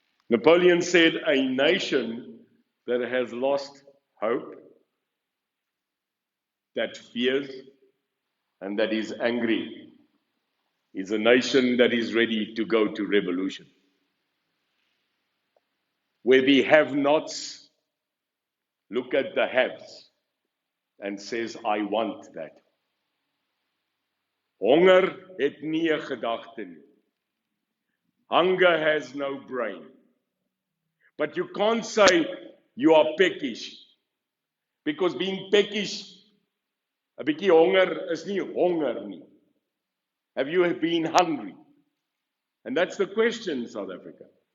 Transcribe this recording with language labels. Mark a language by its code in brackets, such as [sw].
[en] Napoleon said, a nation that has lost hope, that fears, and that is angry, is a nation that is ready to go to revolution. Where the have-nots look at the haves and says, I want that. [af] Honger het nie 'n gedagte nie. [en] Hunger has no brain. But you can't say you are peckish. Because being peckish, [af] 'n bietjie honger is nie honger nie. [en] Have you been hungry? And that's the question, South Africa.